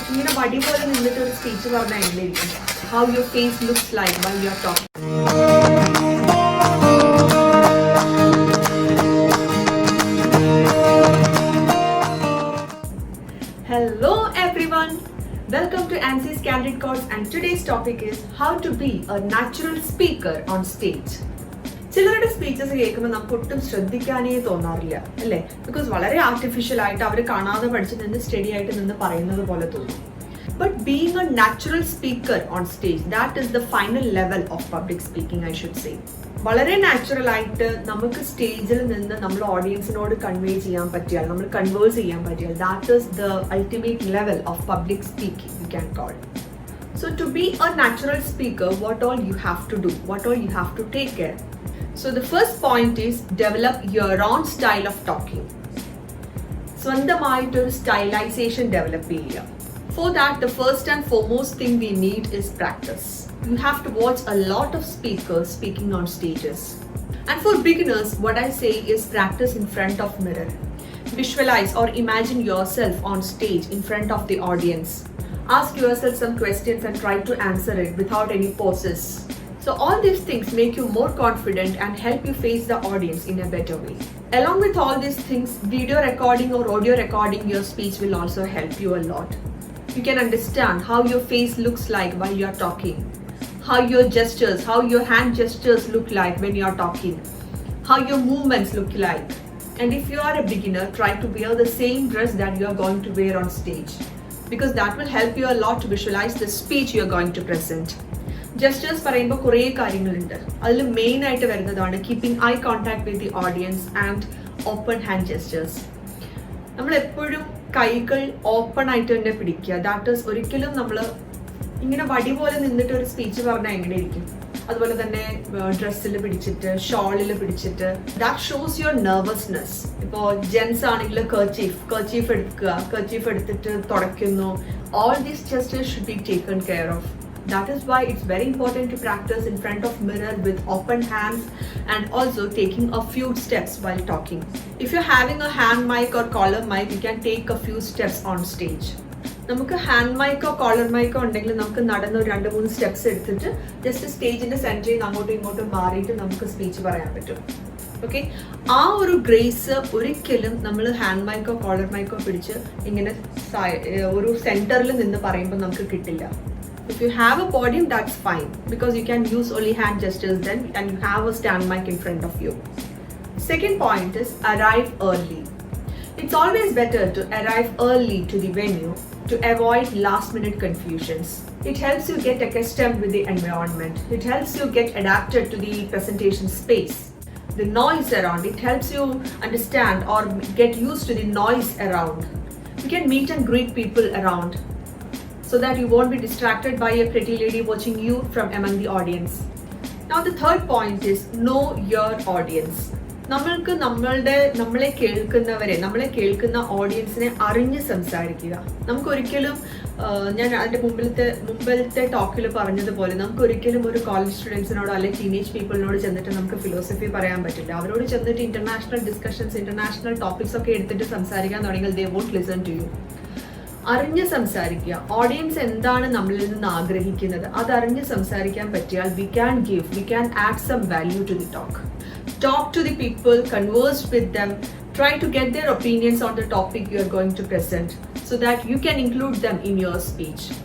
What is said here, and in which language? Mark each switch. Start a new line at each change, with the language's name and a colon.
Malayalam: ഇങ്ങനെ വടി പോലെ നിന്നിട്ട് ഒരു സ്പീച്ച് പറഞ്ഞാൽ എങ്ങനെയിരിക്കും?
English: How your face looks like while you are talking. Hello everyone. Welcome to ANSY's Candid Course, and today's topic is how to be a natural speaker on stage.
Malayalam: ചിലരുടെ speeches കേൾക്കുമ്പോൾ നമുക്ക് ഒട്ടും ശ്രദ്ധിക്കാനേ തോന്നാറില്ല അല്ലേ? ബിക്കോസ് വളരെ artificial ആയിട്ട് അവർ കാണാതെ പഠിച്ച് നിന്ന് സ്റ്റഡി ആയിട്ട് നിന്ന് പറയുന്നത് പോലെ തോന്നും.
English: But being a natural speaker on stage, that is the final level of public speaking, I should say.
Malayalam: വളരെ നാച്ചുറൽ ആയിട്ട് നമുക്ക് സ്റ്റേജിൽ നിന്ന് നമ്മൾ ഓഡിയൻസിനോട് കൺവേ ചെയ്യാൻ പറ്റിയാൽ, നമ്മൾ കൺവേഴ്സ് ചെയ്യാൻ പറ്റിയാൽ,
English: That is the ultimate level of public speaking you can call. So to be a natural speaker, what all you have to do, what all you have to take care. So the first point is develop your own style of talking.
Malayalam: സ്വന്തമായിട്ടൊരു സ്റ്റൈലൈസേഷൻ develop ചെയ്യുക.
English: For that, the first and foremost thing we need is practice. You have to watch a lot of speakers speaking on stages. And for beginners, what I say is practice in front of mirror. Visualize or imagine yourself on stage in front of the audience. Ask yourself some questions and try to answer it without any pauses. So all these things make you more confident and help you face the audience in a better way. Along with all these things, video recording or audio recording your speech will also help you a lot. You can understand how your face looks like while you are talking, how your gestures, how your hand gestures look like when you are talking, how your movements look like. And if you are a beginner, try to wear the same dress that you are going to wear on stage, because that will help you a lot to visualize the speech you are going to present. Gestures
Malayalam: പറയുമ്പോൾ കുറേ കാര്യങ്ങളുണ്ട്. അതിൽ main ആയിട്ട് വരുന്നതാണ്
English: Keeping eye contact with the audience and open hand gestures.
Malayalam: നമ്മൾ എപ്പോഴും കൈകൾ open ആയിട്ട് തന്നെ പിടിക്കുക.
English: that is
Malayalam: ഒരിക്കലും നമ്മൾ ഇങ്ങനെ വടി പോലെ നിന്നിട്ട് ഒരു സ്പീച്ച് പറഞ്ഞാൽ എങ്ങനെയിരിക്കും? അതുപോലെ തന്നെ ഡ്രസ്സിൽ പിടിച്ചിട്ട്, ഷോളിൽ പിടിച്ചിട്ട്,
English: That shows your nervousness.
Malayalam: ഇപ്പോൾ ജെൻസ് ആണെങ്കിൽ കർച്ചീഫ് എടുത്തിട്ട് തുടയ്ക്കുന്നു.
English: All these gestures should be taken care of. That is why it's very important to practice in front of mirror with open hands and also taking a few steps while talking. If you're having a hand mic or collar mic, you can take a few steps on stage.
Malayalam: നമുക്ക് hand മൈക്കോ collar മൈക്കോ ഉണ്ടെങ്കിൽ നമുക്ക് നടന്ന് 2-3 steps എടുത്തിട്ട് just സ്റ്റേജിന്റെ സെന്ററിൽ നിന്ന് അങ്ങോട്ടും ഇങ്ങോട്ടും മാറിയിട്ട് നമുക്ക് സ്പീച്ച് പറയാൻ പറ്റും. ഓക്കെ, ആ ഒരു ഗ്രേസ് ഒരിക്കലും നമ്മൾ ഹാൻഡ് മൈക്കോ കോളർ മൈക്കോ പിടിച്ച് ഇങ്ങനെ ഒരു സെന്ററിൽ നിന്ന് പറയുമ്പോൾ നമുക്ക് കിട്ടില്ല.
English: If you have a podium, that's fine, because you can use only hand gestures then, and you have a stand mic in front of you. Second point is arrive early. It's always better to arrive early to the venue to avoid last minute confusions. It helps you get accustomed with the environment. It helps you get adapted to the presentation space. The noise around, it helps you understand or get used to the noise around. You can meet and greet people around, so that you won't be distracted by a pretty lady watching you from among the audience. Now the third point is know your audience.
Malayalam: നമ്മളെ കേൾക്കുന്ന ഓഡിയൻസിനെ അറിഞ്ഞ് സംസാരിക്കുക. നമുക്കൊരിക്കലും ഞാൻ അതിൻ്റെ മുമ്പിലത്തെ ടോക്കിൽ പറഞ്ഞതുപോലെ നമുക്കൊരിക്കലും ഒരു കോളേജ് സ്റ്റുഡൻസിനോടോ അല്ലെങ്കിൽ ടീനേജ് പീപ്പിളിനോട് ചെന്നിട്ട് നമുക്ക് ഫിലോസഫി പറയാൻ പറ്റില്ല. അവരോട് ചെന്നിട്ട് ഇന്റർനാഷണൽ ഡിസ്കഷൻസ്, ഇന്റർനാഷണൽ ടോപ്പിക്സ് ഒക്കെ എടുത്തിട്ട് സംസാരിക്കാൻ തുടങ്ങിയാൽ
English: They won't listen to you.
Malayalam: അറിഞ്ഞ് സംസാരിക്കുക. ഓഡിയൻസ് എന്താണ് നമ്മളിൽ നിന്ന് ആഗ്രഹിക്കുന്നത് അതറിഞ്ഞ് സംസാരിക്കാൻ പറ്റിയാൽ
English: we can add some value to the talk to the people, converse with them, try to get their opinions on the topic you are going to present so that you can include them in your speech.